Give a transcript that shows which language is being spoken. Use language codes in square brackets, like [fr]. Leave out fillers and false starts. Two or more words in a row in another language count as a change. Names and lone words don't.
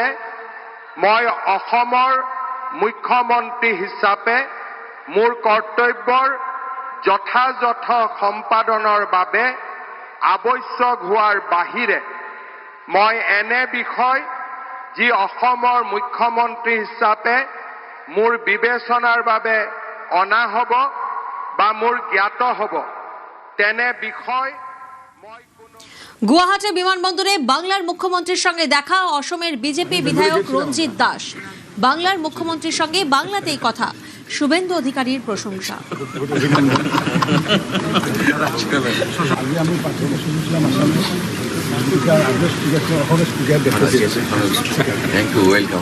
[as] মই অসমৰ মুখ্যমন্ত্ৰী হিচাপে মোৰ কৰ্তব্যৰ যথাযথ সম্পাদনৰ বাবে আৱশ্যক হোৱাৰ বাহিৰে মই এনে বিষয় যি অসমৰ মুখ্যমন্ত্ৰী হিচাপে মোৰ বিবেচনাৰ বাবে অনা হ'ব বা মোৰ জ্ঞাত হ'ব তেনে বিষয় মই [bn] গুয়াহাটি বিমানবন্দরে বাংলার মুখ্যমন্ত্রীর সঙ্গে দেখা অসমের বিজেপি বিধায়ক রঞ্জিত দাস। বাংলার মুখ্যমন্ত্রীর সঙ্গে বাংলাতেই কথা, শুভেন্দু অধিকারীর প্রশংসা। [en] thank you, welcome.